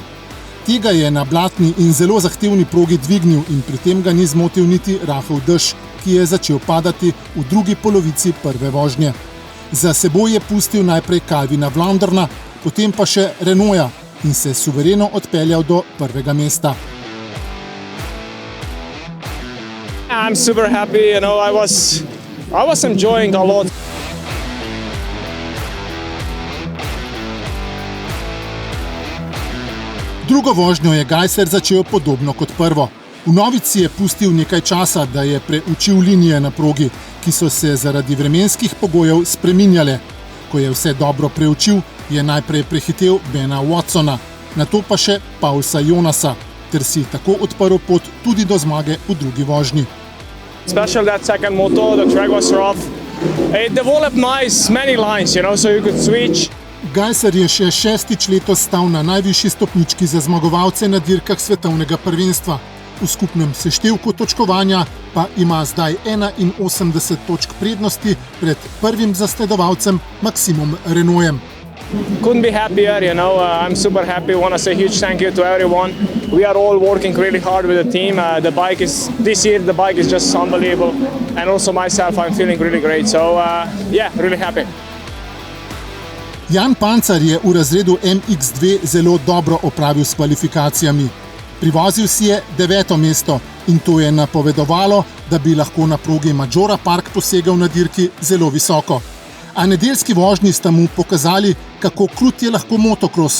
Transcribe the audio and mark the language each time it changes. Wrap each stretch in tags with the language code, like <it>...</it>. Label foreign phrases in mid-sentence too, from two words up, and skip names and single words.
<sl>Tega je na blatni in zelo zahtevni progi dvignil in pri tem ga ni zmotil niti rahel dež, ki je začel padati v drugi polovici prve vožnje. Za seboj je pustil najprej Calvina Vlanderna, potem pa še Renaulta in se suvereno odpeljal do prvega mesta.</sl> <en>I'm super happy, I was enjoying a lot.</en> <sl>Drugo vožnjo je Gajser začel podobno kot prvo. V novici je pustil nekaj časa, da je preučil linije na progi, ki so se zaradi vremenskih pogojev spreminjale. Ko je vse dobro preučil, je najprej prehitel Bena Watsona, nato pa še Paulsa Jonasa, ter si tako odprl pot tudi do zmage v drugi vožnji.</sl> <en>Especially that second moto, the track was rough. It developed many lines, so you could switch.</en> <sl>Gajser je še šestič letos stal na najvišji stopnički za zmagovalce na dirkah svetovnega prvenstva. V skupnem seštevku točkovanja pa ima zdaj 81 točk prednosti pred prvim zasledovalcem Maximom Renaultem.</sl> <en>Couldn't be happier, I'm super happy. Want to say huge thank you to everyone. We are all working really hard with the team. This year the bike is just unbelievable, and also myself, I'm feeling really great. So really happy.</en> <sl>Jan Pancar je v razredu MX2 zelo dobro opravil s kvalifikacijami. Privozil si je 9. mesto in to je napovedovalo, da bi lahko na progi Maggiora Park posegal na dirki zelo visoko. A nedeljski vožnji sta mu pokazali, kako krut je lahko motokros.</sl>